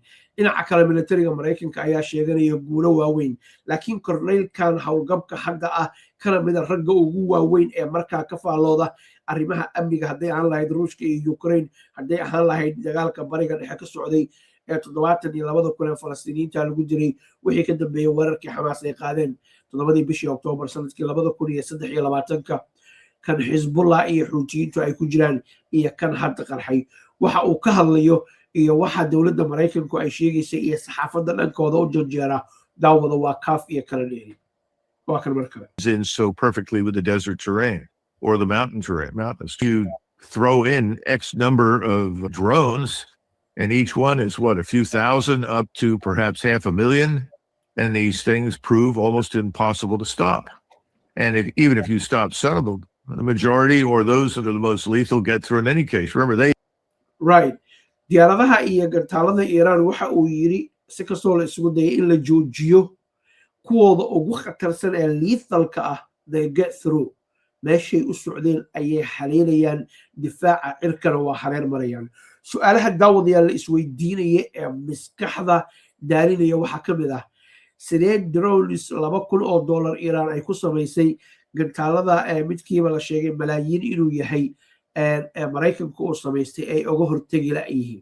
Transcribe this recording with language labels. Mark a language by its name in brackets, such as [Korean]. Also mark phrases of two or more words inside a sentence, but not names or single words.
[Somali] dhinaca kale militariga Mareykanka ayaa sheeganaya guulo waaweyn laakiin korneylkan howlgabka hadda ah kana mida ragga ugu waaweyn ee markaa ka faalooda arrimaha amniga hadday ahaan lahayd Ruushka iyo Ukraine hadday ahaan lahayd dagaalka bariga dhexe ka socday ee 72 kun ee Falastiiniyiinta lagu diray wixii ka dambeeyay weerarkii Xamaas ay qaadeen 7 bishii Oktoobar sanadkii 2023 kan Xisbullah iyo Xuutiyiintu ay ku jiraan iyo kan hadda qarxay waxa uu ka hadlayo iyo waxa dawladda Mareykanku ay sheegaysay iyo saxaafadda dhankooda u janjeera daawada waa kaaf iyo kala dheeri waa kan markale [English] in so perfectly with the desert terrain or the mountain terrain mountains. You throw in X number of drones and each one is what, a few thousand up to perhaps 500,000, and these things prove almost impossible to stop. And even if you stop some of them, the majority or those that are the most lethal get through in any case. Remember, they right. [Somali] diyaaradaha iyo gantaalada Iran waxa uu yiri si kastoo la isugu dayay in la joojiyo kuwooda ugu khatarsan ee lethalka ah [English] they get through [Somali] meeshay u socdeen ayay xaleelayaan difaaca cirkana waa hareer marayaan. su'aalaha daawadayaal la isweydiinaya ee maskaxda daalinaya waxaa ka mid ah sidee drones $2,000 Iran ay ku samaysay gantaalada midkiiba la sheegay malaayiin inuu yahay Mareykanku uu samaystay ay uga hortagi la'yihiin.